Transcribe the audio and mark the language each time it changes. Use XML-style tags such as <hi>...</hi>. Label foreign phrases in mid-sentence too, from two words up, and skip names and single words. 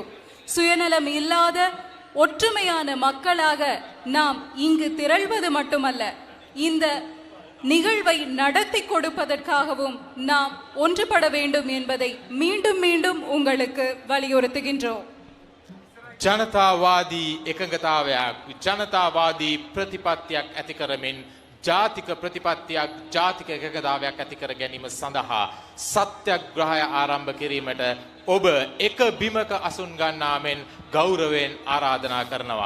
<ta>சுயநலம் இல்லாத ஒற்றுமையான மக்களாக நாம் இங்கு திரள்வது மட்டுமல்ல, இந்த நிகழ்வை நடத்தி கொடுப்பதற்காகவும் நாம் ஒன்றுபட வேண்டும் என்பதை மீண்டும் மீண்டும் உங்களுக்கு வலியுறுத்துகின்றோம்.</ta> <si>ජනතාවාදී එකඟතාවයක් ජනතාවාදී ප්‍රතිපත්තියක් ඇති කරමින් ජාතික ප්‍රතිපත්තියක් ජාතික එකඟතාවයක් ඇති කර ගැනීම සඳහා සත්‍යග්‍රහය ආරම්භ කිරීමට ඔබ එක බිමක අසුන් ගන්නා මෙන් ගෞරවයෙන් ආරාධනා කරනවා.</si>